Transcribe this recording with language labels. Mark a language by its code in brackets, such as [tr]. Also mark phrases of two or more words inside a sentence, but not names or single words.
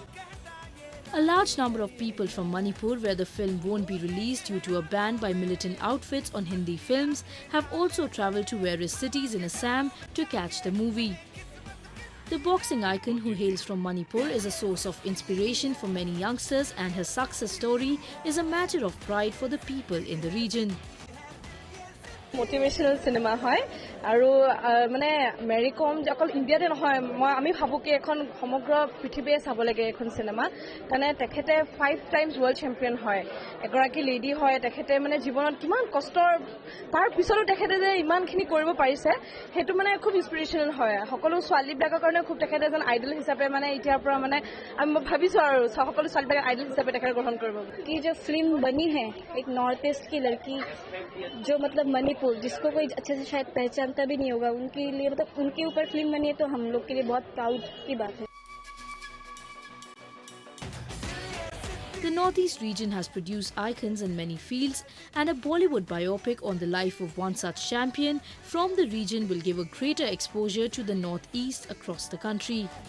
[en] A large number of people from Manipur, where the film won't be released due to a ban by militant outfits on Hindi films, have also travelled to various cities in Assam to catch the movie. The boxing icon, who hails from Manipur, is a source of inspiration for many youngsters and her success story is a matter of pride for the people in the region. Motivational cinema [as] হয় আৰু মানে মেৰী কম অকল ইণ্ডিয়াতে নহয় আমি ভাবো কি এখন সমগ্ৰ পৃথিৱীয়ে চাব লাগে এখন সিনেমা কাৰণ তেখেতে 5 [en] times world champion [as] হয় এগৰাকী লেডি হয় তেখেতে মানে জীৱনত কিমান কষ্টৰ তাৰ পিছতো তেখেতে যে ইমানখিনি কৰিব পাৰিছে হেতু মানে খুব ইনস্পিৰেশনাল হয় সকলো ছোৱালীবিলাকৰ কাৰণে খুব তেখেতে এজন আইডল হিচাপে মানে এতিয়াৰ পৰা মানে আমি ভাবিছো আৰু সকলো ছোৱালীবিলাক আইডল হিচাপে তেখেতে গ্ৰহণ কৰিব কি যে ফিল্ম বনি [hi] है एक नॉर्थ ईस्ट की लड़की जो मतलब मणिपुर जिसको कोई अच्छे से शायद पहचानता भी नहीं होगा उनके लिए मतलब उनके ऊपर फिल्म बनी है तो हम लोग के लिए बहुत प्राउड की बात है. [en] The Northeast region has produced icons in many fields, and a Bollywood biopic on the life of one such champion from the region will give a greater exposure to the Northeast across the country.